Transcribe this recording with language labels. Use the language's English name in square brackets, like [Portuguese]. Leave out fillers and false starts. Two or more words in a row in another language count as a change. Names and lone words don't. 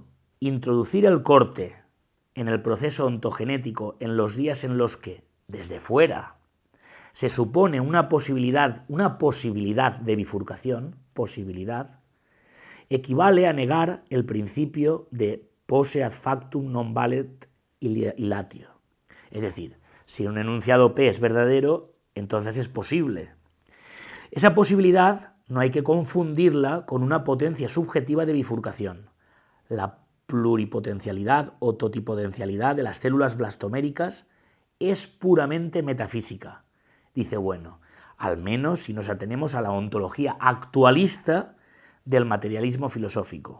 [Spanish] Introducir el corte en el proceso ontogenético en los días en los que, desde fuera, se supone una posibilidad de bifurcación, equivale a negar el principio de [Latin] posse ad factum non valet illatio. [Spanish] Es decir, si un enunciado P es verdadero, entonces es posible. Esa posibilidad no hay que confundirla con una potencia subjetiva de bifurcación. La pluripotencialidad o totipotencialidad de las células blastoméricas es puramente metafísica, dice Bueno, al menos si nos atenemos a la ontología actualista del materialismo filosófico.